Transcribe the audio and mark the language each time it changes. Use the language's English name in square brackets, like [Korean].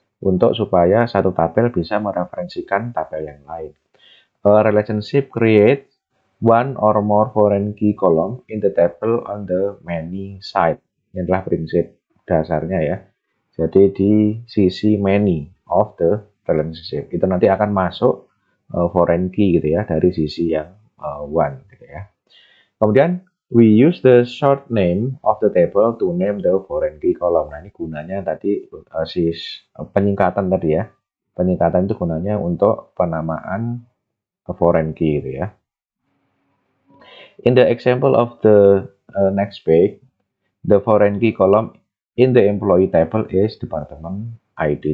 [Indonesian] Untuk supaya satu tabel bisa mereferensikan tabel yang lain. [English] A relationship creates one or more foreign key column in the table on the many side. [Indonesian] Ini adalah prinsip dasarnya ya. Jadi di sisi [English] many of the relationship [Indonesian] itu nanti akan masuk foreign key gitu ya dari sisi yang one gitu ya. [English] Kemudian we use the short name of the table to name the foreign key column. [Indonesian] Nah ini gunanya tadi penyingkatan tadi ya. Penyingkatan itu gunanya untuk penamaan foreign key gitu ya. [English] In the example of the next page, the foreign key column in the employee table is department ID.